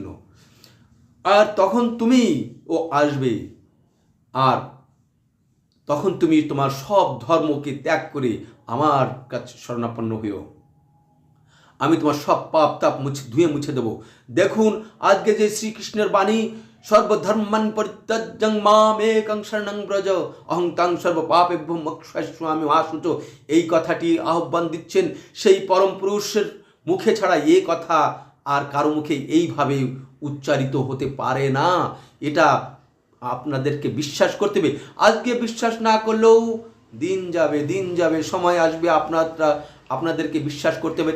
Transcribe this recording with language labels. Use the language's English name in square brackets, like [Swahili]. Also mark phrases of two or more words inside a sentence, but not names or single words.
[Bangla] আর তখন তুমি ও আসবে, আর তখন তুমি তোমার সব ধর্মকে ত্যাগ করে আমার কাছে শরণাপন্ন হইও, আমি তোমার সব পাপ তাপ ধুয়ে মুছে দেব। দেখুন আজকে যে শ্রীকৃষ্ণের বাণী, [Sanskrit] सर्वधर्मान् परित्यज्य मामेकं शरणं व्रज अहं त्वा सर्वपापेभ्यो मोक्षयिष्यामि मा शुचः। [Bangla] এই কথাটি আহ্বান দিচ্ছেন সেই পরম পুরুষের মুখে ছাড়া এ কথা আর কারো মুখে এইভাবে উচ্চারিত হতে পারে না। এটা আপনাদেরকে বিশ্বাস করতে হবে। আজকে বিশ্বাস না করলেও দিন যাবে, সময় আসবে আপনাদেরকে বিশ্বাস করতে হবে।